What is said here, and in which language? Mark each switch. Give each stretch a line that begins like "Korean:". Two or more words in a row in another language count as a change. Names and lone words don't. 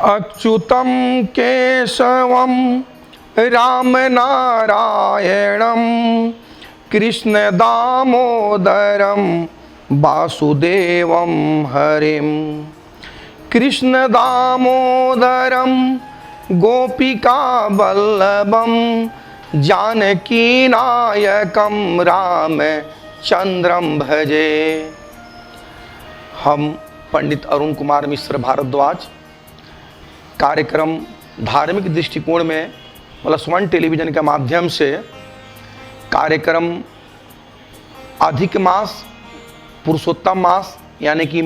Sanskrit: अच्युतं केशवं रामनारायणं कृष्णदामोदरं वासुदेवं हरिं कृष्णदामोदरं गोपिकावल्लभं जानकीनायकं रामचंद्रं भजे।
Hindi: हम पंडित अरुण कुमार मिश्र भारद्वाज कार्यक्रम धार्मिक दृष्टिकोण में +1 टेलीविज़न के माध्यम से कार्यक्रम अधिक मास पुरुषोत्तम मास यानी कि